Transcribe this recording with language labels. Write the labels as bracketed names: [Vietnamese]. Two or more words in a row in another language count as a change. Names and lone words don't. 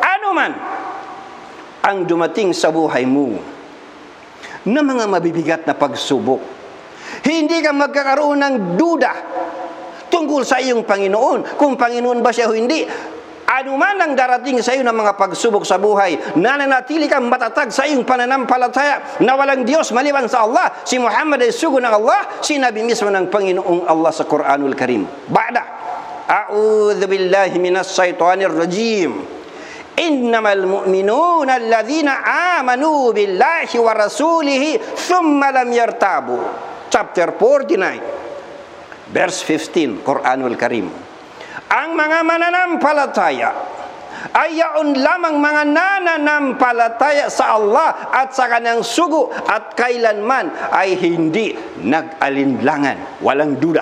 [Filipino] Ano man ang dumating sa buhay mo na mga mabibigat na pagsubok, hindi ka magkakaroon ng duda tungkol sa iyong Panginoon, kung Panginoon ba siya o hindi. Ano man ang darating sa iyo ng mga pagsubok sa buhay, nananatili kang matatag sa iyong pananampalataya na walang Diyos maliban sa Allah. Si Muhammad ay sugo ng Allah, sinabi mismo ng Panginoong Allah sa Quranul Karim. [Arabic] بعد، أعوذ بالله من الشيطان الرجيم. إنما المؤمنون الذين آمنوا بالله ورسوله ثم لم يرتابوا. [English] Chapter 49. Verse 15, Quranul Karim. [Filipino] Ang mga mananampalataya ay yaon lamang mga nananampalataya sa Allah at sa kanyang sugo at kailanman ay hindi nag-alinlangan, walang duda.